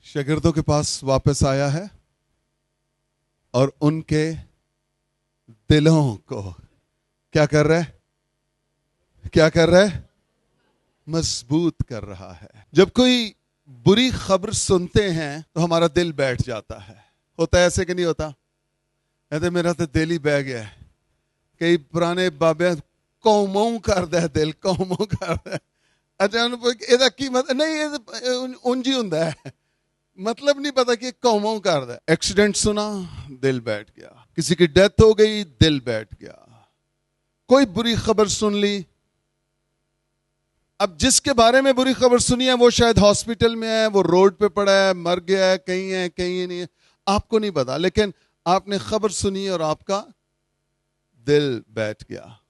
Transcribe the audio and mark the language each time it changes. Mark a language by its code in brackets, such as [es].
[ur] شاگردوں کے پاس واپس آیا ہے اور ان کے دلوں کو کیا کر رہے مضبوط کر رہا ہے. جب کوئی بری خبر سنتے ہیں تو ہمارا دل بیٹھ جاتا ہے. ہوتا ہے ایسے کہ نہیں ہوتا؟ کہتے میرا تو دل ہی بہ گیا ہے. [pa] کئی پرانے بابے قوموں کر دے دل, قوموں کر دے. اچھا یہ کی مطلب نہیں, انجی ہوندا ہے, مطلب نہیں پتا کہ قوموں کر دے. [ur] ایکسیڈنٹ سنا دل بیٹھ گیا, کسی کی ڈیتھ ہو گئی دل بیٹھ گیا, کوئی بری خبر سن لی. اب جس کے بارے میں بری خبر سنی ہے وہ شاید ہاسپٹل میں ہے, وہ روڈ پہ پڑا ہے, مر گیا ہے, کہیں نہیں ہے, آپ کو نہیں پتا, لیکن آپ نے خبر سنی اور آپ کا دل بیٹھ گیا.